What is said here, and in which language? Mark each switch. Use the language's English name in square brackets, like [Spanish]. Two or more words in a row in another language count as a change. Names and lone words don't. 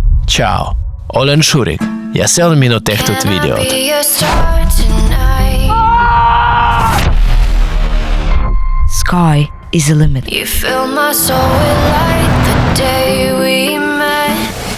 [Estonian] Ciao, olen Shurik ja see on minu tehtud videod. [English] Sky is the limit. You fill my soul with light the day we met.